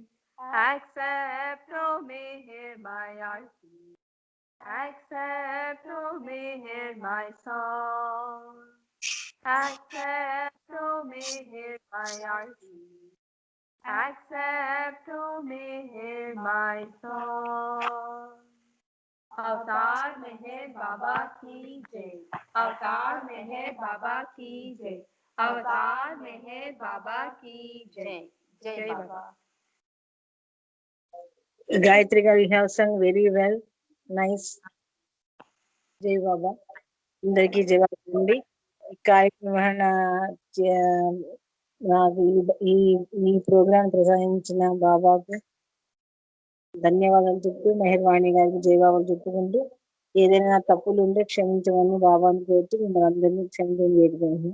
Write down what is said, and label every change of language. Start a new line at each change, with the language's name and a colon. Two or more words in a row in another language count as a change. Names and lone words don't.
English: Accept, O Meher, my arti. Accept, O Meher, my song. Accept, O Meher, my arti. Accept, O Meher, my song.
Hindi: अवतार मेहर बाबा की जय. अवतार मेहर बाबा की जय. अवतार मेहर बाबा की जय. जय बाबा.
English: Gayatri garu, you have sung very well. Nice.
Hindi: जय बाबा.
Telugu: అందరికీ జవాబు. ఈ కార్యక్రమాన్ని నాకు ఈ ఈ ప్రోగ్రాం ప్రసాదించిన బాబాకు ధన్యవాదాలు చెప్తూ మెహర్వాణి గారికి జయబాబాలు చెప్పుకుంటూ ఏదైనా తప్పులు ఉంటే క్షమించమని బాబాని కోరుతూ మిమ్మల్ని అందరినీ క్షమించమని వేడుకుంటున్నాను.